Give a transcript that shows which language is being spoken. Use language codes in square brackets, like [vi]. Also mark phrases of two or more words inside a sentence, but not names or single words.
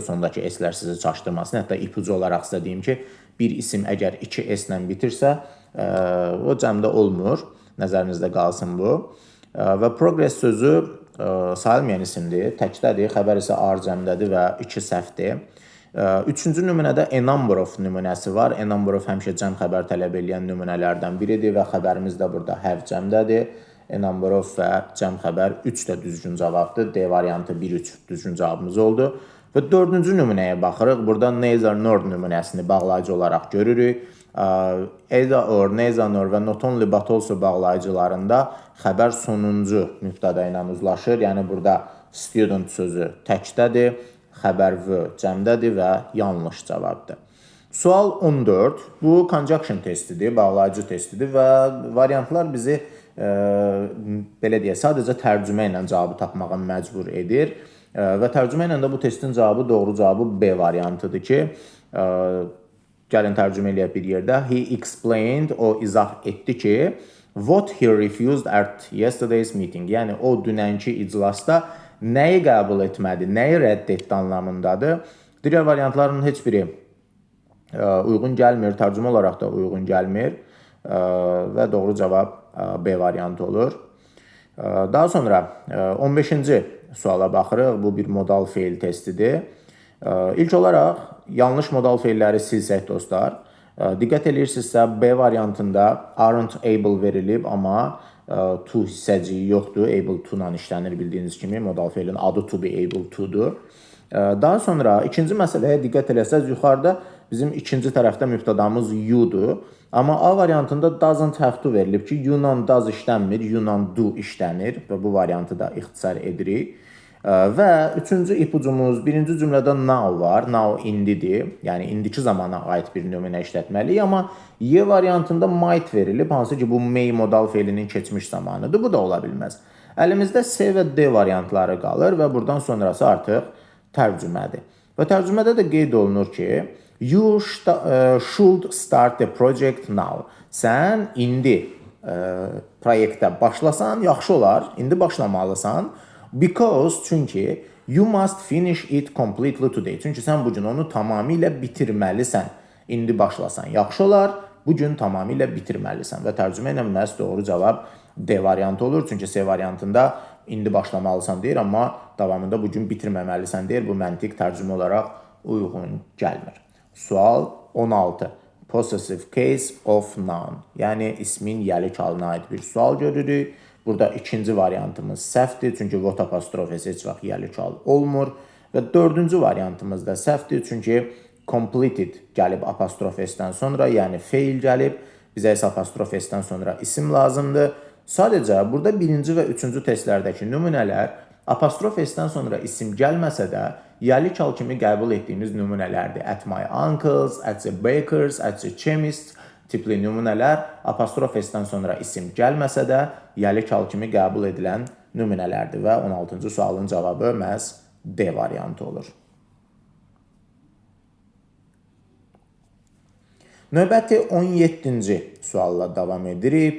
[az] Sondakı S-lər sizi çaşdırmasın. Hətta ipucu olaraq sizə deyim ki, bir isim əgər 2S-lə bitirsə, o cəmdə olmur. Nəzərinizdə qalsın bu. Və progress sözü sayılmayan isimdir. Təkdədir, xəbər isə A cəmdədir və 2 səhvdir. Üçüncü nümunədə [en] a number of [az] nümunəsi var. [en] A number of [az] həmişə cəm xəbər tələb edən nümunələrdən biridir və xəbərimiz də burada have cəmdədir. [en] A number of [az] və cəm xəbər 3 də düzgün cavabdır. D variantı 1-3 düzgün cavabımız oldu. Və dördüncü nümunəyə baxırıq. Burada [en] neither nor [az] nümunəsini bağlayıcı olaraq görürük. [en] Either or, neither nor [az] və [en] not only but also [az] bağlayıcılarında xəbər sonuncu mübtəda ilə uzlaşır. Yəni burada student sözü təkdədir, xəbər v cəmdədir və yanlış cavabdır. Sual 14. Bu conjunction testidir, bağlayıcı testidir və variantlar bizi belə deyək, sadəcə tərcümə ilə cavabı tapmağa məcbur edir və tərcümə ilə də bu testin cavabı doğru cavabı B variantıdır ki, gəlin tərcümə eləyək bir yerdə. [en] He explained, [az] o izah etdi ki, [en] what he refused at yesterday's meeting. [az] Yəni o dünənki iclasda nəyi qəbul etmədi, nəyi rədd etdi anlamındadır. Digər variantların heç biri uyğun gəlmir, tərcümə olaraq da uyğun gəlmir və doğru cavab B variantı olur. Daha sonra 15-ci suala baxırıq. Bu bir modal feil testidir. İlk olaraq yanlış modal feilləri silsək dostlar. Diqqət edirsinizsə B variantında [en] aren't able [az] verilib, amma to hissəciyi yoxdur. [en] Able to [az] ilə işlənir bildiyiniz kimi. Modal feilin adı [en] to be able to- [az] dur. Daha sonra ikinci məsələyə diqqət eləsəz, yuxarıda bizim ikinci tərəfdə mübtədamız you-dur. Amma A variantında [en] doesn't have to [az] verilib ki, you-la does işlənmir, you-la do işlənir və bu variantı da ixtisar edirik. Və üçüncü ipucumuz, birinci cümlədə now var, now indidir, yəni indiki zamana aid bir nümunə işlətməliyik, amma Y variantında might verilib, hansı ki bu may modal feilinin keçmiş zamanıdır, bu da ola bilməz. Əlimizdə C və D variantları qalır və buradan sonrası artıq tərcümədir. Və tərcümədə də qeyd olunur ki, [en] you should start the project now. [az] Sən indi proyektə başlasan, yaxşı olar, indi başlamalısan. [en] Because, çünki you must finish it completely today. [az] Çünki sən bugün onu tamamilə bitirməlisən. İndi başlasan, yaxşı olar, bugün tamamilə bitirməlisən. Və tərcümə ilə məhz doğru cavab D variantı olur. Çünki C variantında indi başlamalısan deyir, amma davamında bugün bitirməməlisən deyir. Bu məntiq tərcümə olaraq uyğun gəlmir. Sual 16. [en] Possessive case of noun. [az] Yəni ismin yəlik halına aid bir sual görürük. Burada ikinci variantımız səhvdir, çünki what apostrofesi heç vaxt yəlik hal olmur. Və dördüncü variantımız da səhvdir, çünki completed gəlib apostrofesdən sonra, yəni feil gəlib. Bizə isə apostrofesdən sonra isim lazımdır. Sadəcə burada birinci və üçüncü testlərdəki nümunələr apostrofesdən sonra isim gəlməsə də yəlik hal kimi qəbul etdiyimiz nümunələrdir. [en] At my uncle's, at the baker's, at the chemist's [az] tipli nümunələr apostrofesdən sonra isim gəlməsə də yəlik hal kimi qəbul edilən nümunələrdir və 16-cı sualın cavabı məhz D variantı olur. Növbəti 17-ci sualla davam edirik.